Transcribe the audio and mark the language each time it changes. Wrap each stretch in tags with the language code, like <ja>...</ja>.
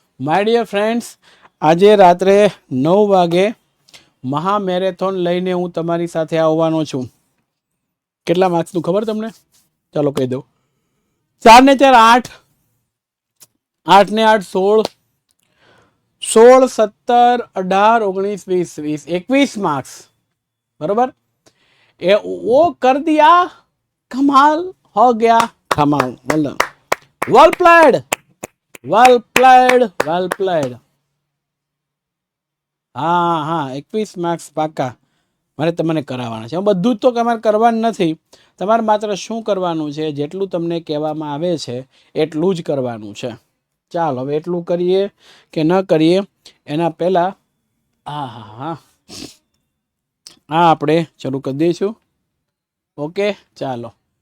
<gu>My dear friends, આજે રાત્રે 9 વાગે મહા મેરેથોન લઈને હું તમારી સાથે આવવાનો છું. કેટલા માર્ક્સનું ખબર તમને? ચાલો કહી દઉં. 4 ને 4 8, 8 ને 8 16, 16 17 18 19 20 20 21 मार्क्स, बरोबर?</gu> <hi>ये वो कर दिया, कमाल हो गया, कमाल. Well played, well played, well played. हाँ हाँ 21 मार्क्स</hi> <gu>પાકા મારે તમને કરાવવાના છે. બધું જ તો તમારે કરવાનું નથી, તમારે માત્ર શું કરવાનું છે, જેટલું તમને કહેવામાં આવે છે એટલું જ કરવાનું છે. ચાલો હવે એટલું કરીએ કે ન કરીએ એના પહેલાં હા હા હા હા આપણે શરૂ કરી દઈશું. ઓકે ચાલો.</gu>